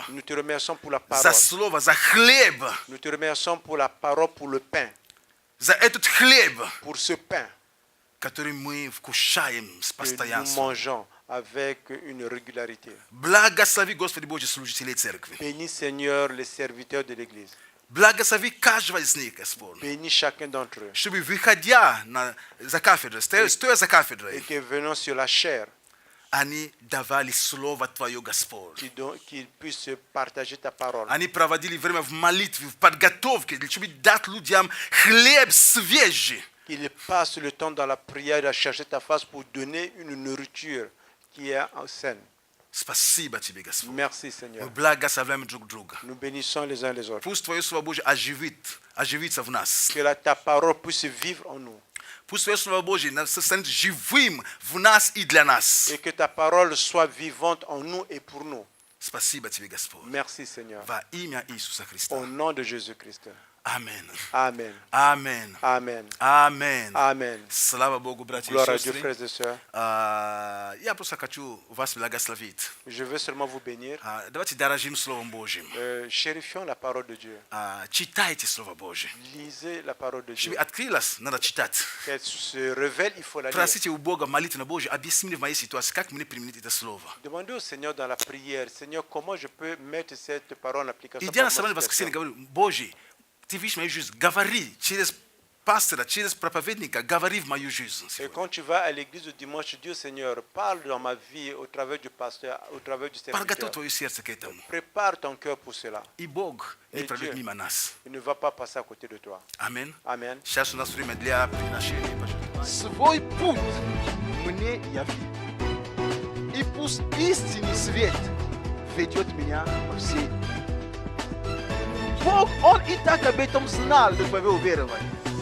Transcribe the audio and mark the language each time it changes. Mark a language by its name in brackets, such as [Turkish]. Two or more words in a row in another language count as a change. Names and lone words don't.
[French] Nous te remercions pour la [Russian] за [French] parole. [Russian] Слово, за хлеб, [French] Nous te remercions pour la parole, pour le pain, [Russian] за этот хлеб, [French] pour ce pain [Russian] который мы вкушаем с [French] que nous [Russian] постоянством. [French] mangeons avec une régularité. [Russian] Благослови, Господи Боже, служителей церкви. [French] Bénis, Seigneur, les serviteurs de l'Église. [Russian] Благослови каждого из них, Господь. [French] Bénis chacun d'entre eux. [Russian] Чтобы, выходя за кафедрой, стоя за [French] Et [Russian] кафедрой, [French] que venant sur la chair, [Russian] они давали Слово Твое, Господь. [French] qu'ils puissent partager ta parole. [Russian] Они проводили время в молитве, в подготовке, чтобы дать людям хлеб свежий. [French] Qu'ils passent le temps dans la prière à chercher ta face pour donner une nourriture qui est saine. [Russian] Спасибо Тебе, Господь. [French] Merci, [Russian] Мы [French] Seigneur. [Russian] благословляем друг друга. [French] Nous bénissons les uns les autres. [Russian] Пусть Твое Слово Божье оживится в нас. [French] Que ta parole puisse vivre en nous. [Russian] Пусть Твое Слово Божье станет живым в нас и для нас. [French] Et que ta parole soit vivante en nous et pour nous. [Russian] Спасибо Тебе, Господь. [French] Merci, Seigneur. [Russian] Во имя Иисуса Христа. [French] Au nom de Jésus-Christ. [Russian] Amen. [French] Amen. [Russian] Amen. [French] Amen. [Russian] Amen. [French] Amen. [Russian] Слава Богу, братья [French] Gloire [Russian] и [French] à Dieu, [Russian] сестры. [French] frères et sœurs. [Russian] Я просто хочу вас благословить. [French] Je veux seulement vous bénir. [Russian] Давайте дорожим Словом Божьим. [French] Chérifions la parole de Dieu. [Russian] Читайте Слово Божье. [French] Lisez la parole de [Russian] Чтобы [French] Dieu. [Russian] открылось, надо читать. [French] Qu'elle se révèle, il faut la lire. [Russian] Просите у Бога молитвенно Божье, объясни мне в моей ситуации, как мне применить это Слово. [French] Demandez au Seigneur dans la prière, Seigneur, comment je peux mettre cette parole en application. [Russian] Идя на [French] pour ma [Russian] собрание в [French] situation. [Russian] воскресенье, говорю, Божий, ты видишь мою жизнь, говори через пастора, через проповедника, говори в мою жизнь. [French] Et quand tu vas à l'église le dimanche, Dieu Seigneur, parle dans ma vie au travers du pasteur, au travers du serviteur. [Russian] Подготовь твое сердце к этому. [French] Prépare ton cœur pour cela. [Russian] И Бог не [French] Et [Russian] пройдет [French] Dieu. [Russian] мимо нас. [French] Il ne va pas passer à côté de toi. [Russian] Аминь. [French] Amen. [Russian] Сейчас у нас время для приношения. Свой путь мне яви. И пусть истинный свет ведет меня по всей. Бог, Он и так об этом знал до твоего уверования.